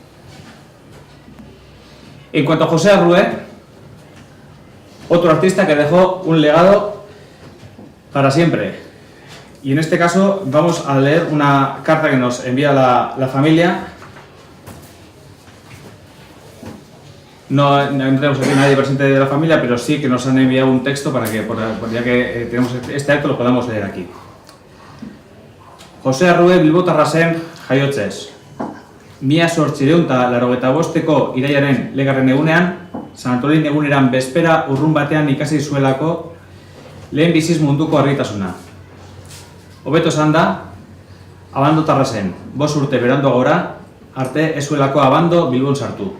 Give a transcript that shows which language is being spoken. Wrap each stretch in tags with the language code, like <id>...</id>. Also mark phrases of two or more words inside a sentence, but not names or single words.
<es>En cuanto a José Arrue, otro artista que dejó un legado para siempre, Y en este caso vamos a leer una carta que nos envía la familia. No tenemos aquí nadie presente de la familia, pero sí que nos han enviado un texto para que, ya que tenemos este acto, lo podamos leer aquí.</es> <eu>Jose Arrue Bilbotarra zen jaiotzez. 1885ko irailaren 4. egunean, San Antolin eguneran bezpera urrun batean ikasi zuelako lehen biziz munduko argitasuna. Hobeto esan da, abandotarra zen, 5 urte beranduagora arte ez zuelako abando Bilbon sartu.</eu>